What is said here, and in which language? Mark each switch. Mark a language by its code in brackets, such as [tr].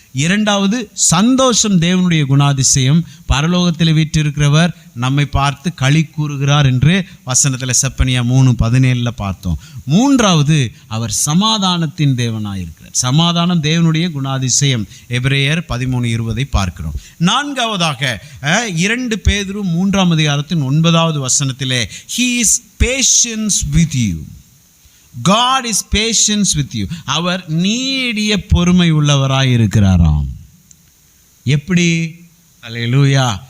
[ta] இரண்டாவது, சந்தோஷம் தேவனுடைய குணாதிசயம். பரலோகத்தில் வீற்றிருக்கிறவர் நம்மை பார்த்து களி கூறுகிறார் என்று வசனத்தில் செப்பனியா 3:17 பார்த்தோம். மூன்றாவது, அவர் சமாதானத்தின் தேவனாயிருக்கிறார். சமாதானம் தேவனுடைய குணாதிசயம். எபிரேயர் 13:20 பார்க்கிறோம். நான்காவதாக 2 பேதுரு 3ஆம் அதிகாரத்தின் 9வது வசனத்திலே, [en] He is patience with you. God is patience with you. [ta] அவர் நீடிய பொறுமை உள்ளவராய் இருக்கிறாராம். எப்படி? அல்லேலூயா.